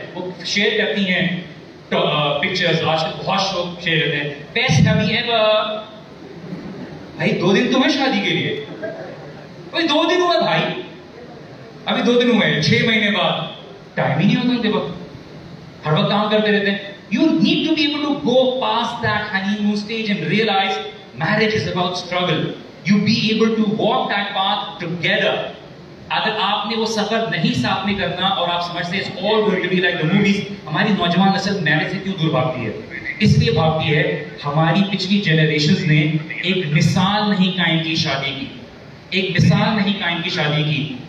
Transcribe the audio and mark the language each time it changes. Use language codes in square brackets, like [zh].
[hi] वो शेयर करती हैं पिक्चर्स, आजकल बहुत शौक शेयर करते हैं। [en] Best hubby ever. [hi] भाई 2 दिन तो हुए शादी के लिए, भाई 2 दिन हुआ भाई, अभी 2 दिन हुए, 6 महीने बाद टाइम ही नहीं होता उनके पास, हर वक्त काम करते रहते हैं। [en] You need to be able to go past that honeymoon stage and realize marriage is about struggle. You be able to walk that path together. [hi] अगर आपने वो सफर नहीं साथ में करना और आप समझते हैं [en] it's all going to be like the movies, [hi] हमारी नौजवान नस्ल मैरिज से क्यों दूर भागती है? इसलिए भागती है हमारी पिछली जनरेशंस ने एक मिसाल नहीं कायम की शादी की, एक मिसाल नहीं कायम की शादी की।